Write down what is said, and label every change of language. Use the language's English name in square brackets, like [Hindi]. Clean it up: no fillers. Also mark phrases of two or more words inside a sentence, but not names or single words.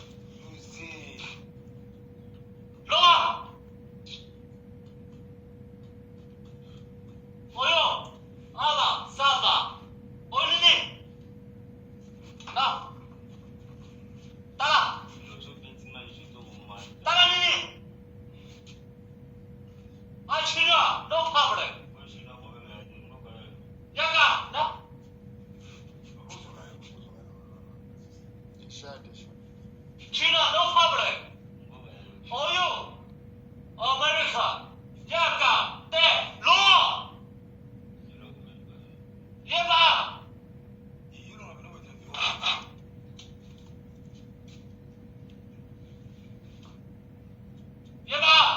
[Lingala] Loa. Oyo. Ala, sasa. Oyo nini? Na. Tala. Tala nini? [English] China, no problem. [Lingala] Yaka, na. [English] China, no problem. [Lingala] Oyo. America. Yaka, te, Loa. Yeba. Yeba.